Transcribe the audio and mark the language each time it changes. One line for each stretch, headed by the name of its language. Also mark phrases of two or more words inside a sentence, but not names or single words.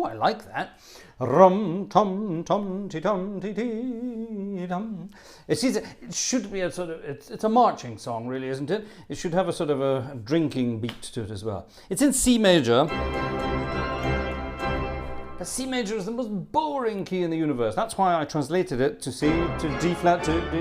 English: like that. Rum tum tum ti tum ti ti dum. It should be a sort of, it's a marching song, really, isn't it? It should have a sort of a drinking beat to it as well. It's in C major. But C major is the most boring key in the universe. That's why I translated it to C, to D flat, to D.